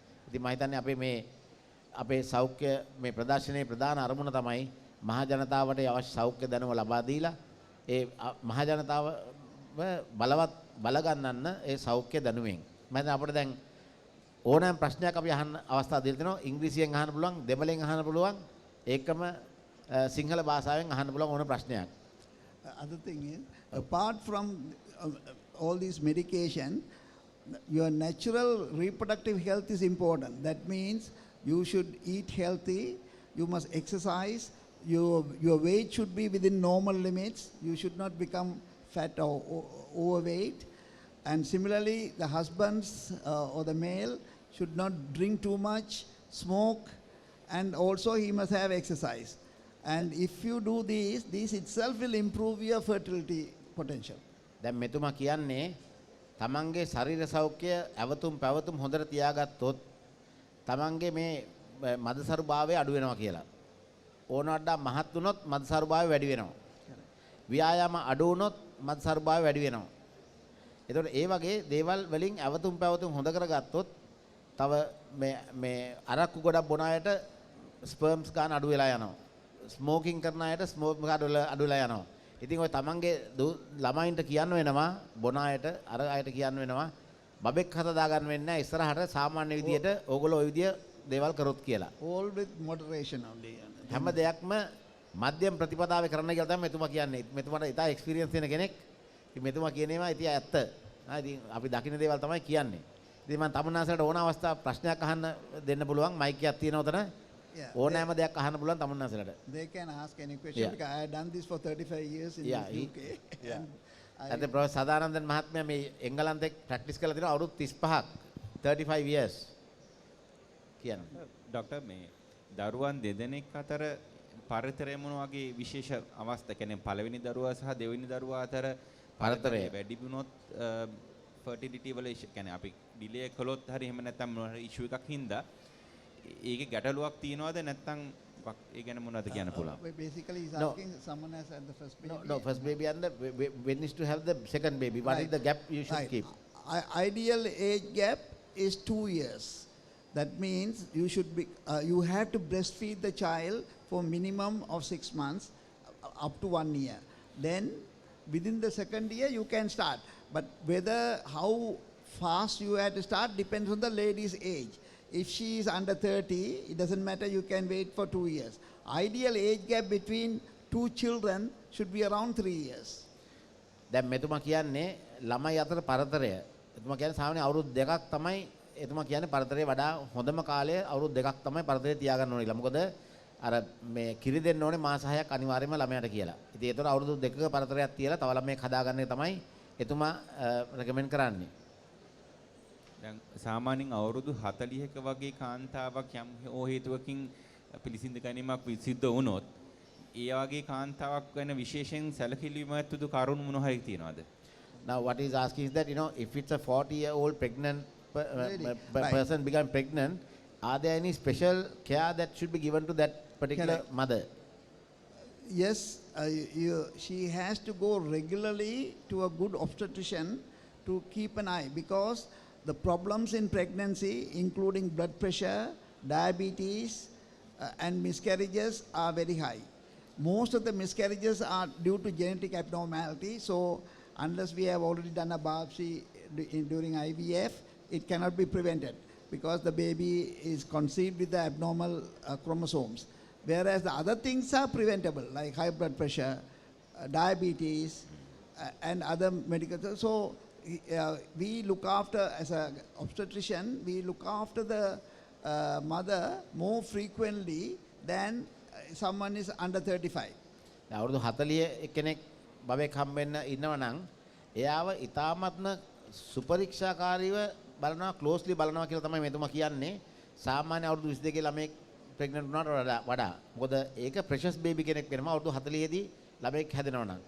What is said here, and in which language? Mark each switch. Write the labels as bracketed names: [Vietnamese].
[Sinhala] ඉතින් මම හිතන්නේ අපේ සෞඛ්‍ය මේ ප්‍රදර්ශනයේ ප්‍රධාන අරමුණ තමයි මහ ජනතාවට අවශ්‍ය සෞඛ්‍ය දැනුම ලබා දීලා ඒ මහ ජනතාව බලවත් බලගන්නන්න ඒ සෞඛ්‍ය දැනුමෙන්. මම හිතන්නේ අපිට දැන් ඕනෑම ප්‍රශ්නයක් අපි අහන්න අවස්ථාව දීලා තිනවා. ඉංග්‍රීසියෙන් අහන්න පුළුවන්, දෙමළෙන් අහන්න පුළුවන්, ඒකම සිංහල භාෂාවෙන් අහන්න පුළුවන් ඕන ප්‍රශ්නයක්. [English] Other thing is, apart from all these medication, your natural reproductive health is important. That means you should eat healthy, you must exercise, your weight should be within normal limits, you should not become fat or overweight. And similarly, the husbands or the male should not drink too much, smoke, and also he must have exercise. And if you do this itself will improve your fertility potential. [Sinhala] දැන් මෙතුමා කියන්නේ තමන්ගේ ශරීර සෞඛ්‍ය ඇවතුම් පැවතුම් හොඳට තියාගත්තොත් තමන්ගේ මේ මදසරුභාවය අඩු වෙනවා කියලා. ඕනට වඩා මහත් වුණොත් මදසරුභාවය වැඩි වෙනවා. ව්‍යායාම අඩු වුණොත් මදසරුභාවය වැඩි වෙනවා. එතකොට ඒ වගේ දේවල් වලින් ඇවතුම් පැවතුම් හොඳ කරගත්තොත් තව මේ අරක්කු ගොඩක් බොන අයට ස්පර්ම්ස් ගන්න අඩු වෙලා යනවා. ස්මෝකින් කරන අයට ස්මෝක් අඩු වෙලා යනවා. ඉතින් ඔය තමන්ගේ ළමයින්ට කියන්න වෙනවා බොන අයට අර අයට කියන්න වෙනවා බබෙක් හදා ගන්න වෙන්නේ නැහැ ඉස්සරහට සාමාන්‍ය විදියට ඕගොල්ලෝ ওই විදිය දේවල් කරොත් කියලා. [English] All with moderation only. [Sinhala] හැම දෙයක්ම මධ්‍යම ප්‍රතිපදාවේ කරන්න කියලා තමයි මෙතුමා කියන්නේ. මෙතුමාට ඉතා එක්ස්පීරියන්ස් තියෙන කෙනෙක්. ඉතින් මෙතුමා කියන ඒවා ඉතින් ඇත්ත. ඉතින් අපි දකින්න දේවල් තමයි කියන්නේ. ඉතින් මම තමුන්නාසලට ඕන අවස්ථාවක් ප්‍රශ්නයක් අහන්න දෙන්න පුළුවන් මයික් එකක් තියෙනවා උතන. ඕනෑම දෙයක් අහන්න පුළුවන් තමුන්නාසලට. [English] They can ask any question because I have done this for 35 years in the UK. [Sinhala] අද ප්‍රොෆෙසර් සදානන්දන් මහත්මයා මේ එංගලන්තේ ප්‍රැක්ටිස් කරලා තියෙනවා අවුරුදු 35ක් [English] 35 years [Sinhala] කියනවා. ડોક્ટર මේ දරුවන් දෙදෙනෙක් අතර පරිතරය මොන වගේ විශේෂ අවස්ථා කියන්නේ පළවෙනි දරුවා සහ දෙවෙනි දරුවා අතර පරිතරය වැඩි වුණොත් ෆර්ටිලිටි වල කියන්නේ අපි ඩිලේ කළොත් හරි එහෙම නැත්නම් මොන හරි ඉෂුව එකක් හින්දා ඒකේ ගැටලුවක් තියනවද නැත්නම් ඒ ගැන මොනවද කියන්න පුළුවන්? [English] Basically he's asking someone has had the first baby. No, first baby and when is to have the second baby. What is the gap you should keep? Ideal age gap is 2 years. That means you should be you have to breastfeed the child for minimum of 6 months up to 1 year. Then within the second year you can start. But whether how fast you have to start depends on the lady's age. If she is under 30, it doesn't matter, you can wait for 2 years. Ideal age gap between 2 children should be around 3 years. [Sinhala] දැන් මෙතුමා කියන්නේ ළමයි අතර පරතරය. එතුමා කියන්නේ සාමාන්‍ය අවුරුදු 2ක් තමයි එතුමා කියන්නේ පරතරේ වඩා හොඳම කාලය අවුරුදු 2ක් තමයි පරතරේ තියාගන්න ඕනේ කියලා. මොකද අර මේ කිරි දෙන්න ඕනේ මාස 6ක් අනිවාර්යයෙන්ම ළමයාට කියලා. ඉතින් ඒතර අවුරුදු 2ක පරතරයක් තියලා තව ළමයෙක් හදාගන්න එක තමයි එතුමා රෙකමෙන්ඩ් කරන්නේ. දැන් සාමාන්‍යයෙන් අවුරුදු 40ක වගේ කාන්තාවක් යම් හේතුවකින් පිළිසිඳ ගැනීමක් සිද්ධ වුණොත් ඒ වගේ කාන්තාවක් ගැන විශේෂයෙන් සැලකිලිමත් යුතු කරුණු මොන හරි තියනවද? [English] Now what he's asking is that, you know, if it's a 40-year-old pregnant Lady, right. person become pregnant, are there any special care that should be given to that particular Correct. mother? Yes, she has to go regularly to a good obstetrician to keep an eye, because the problems in pregnancy, including blood pressure, diabetes, and miscarriages are very high. Most of the miscarriages are due to genetic abnormality, so unless we have already done a biopsy during IVF, it cannot be prevented because the baby is conceived with the abnormal chromosomes. Whereas the other things are preventable, like high blood pressure, diabetes, and other medical. So we look after, as an obstetrician, we look after the mother more frequently than someone is under 35. [Sinhala] අවුරුදු 40 කෙනෙක් බබෙක් හම්බෙන්න ඉන්නවා නම් එයාව ඉතාමත්ම සුපරීක්ෂාකාරීව බලනවා, ක්ලෝස්ලි බලනවා කියලා තමයි මෙතුමා කියන්නේ. සාමාන්‍ය අවුරුදු 22 ළමෙක් ප්‍රෙග්නන්ට් වුණාට වඩා. මොකද ඒක ප්‍රෙෂස් බේබි කෙනෙක් වෙනවා අවුරුදු 40 දී ළමෙක් හැදෙනවා නම්.